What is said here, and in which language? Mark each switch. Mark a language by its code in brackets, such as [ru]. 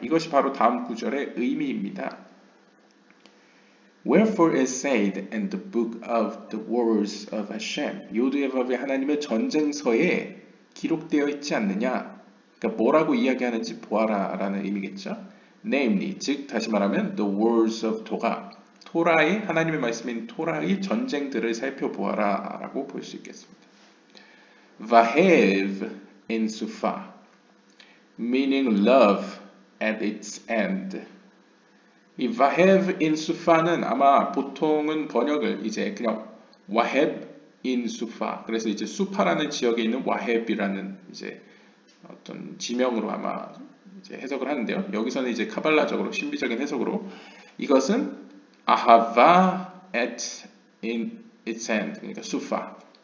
[ko] 이것이 바로 다음 구절의 의미입니다. [en] Wherefore is said in the book of the words of Hashem. [ko] 요두의 법에 하나님의 전쟁서에 기록되어 있지 않느냐. 그러니까 뭐라고 이야기하는지 보아라 라는 의미겠죠. [en] Namely, [ko] 즉 다시 말하면 [en] the words of [ko] 토라의 하나님의 말씀인 토라의 전쟁들을 살펴보아라 라고 볼 수 있겠습니다. [en] Vahev in Sufa, meaning love at its end. [ko] 이 Vahev in Sufa는 아마 보통은 번역을 이제 그냥 Waheb in Sufa, 그래서 이제 수파라는 지역에 있는 와헤브라는 이제 어떤 지명으로 아마 이제 해석을 하는데요. 여기서는 이제 카발라적으로 신비적인 해석으로 이것은 [en] Ahava at in its end, [ko] 그러니까 수파.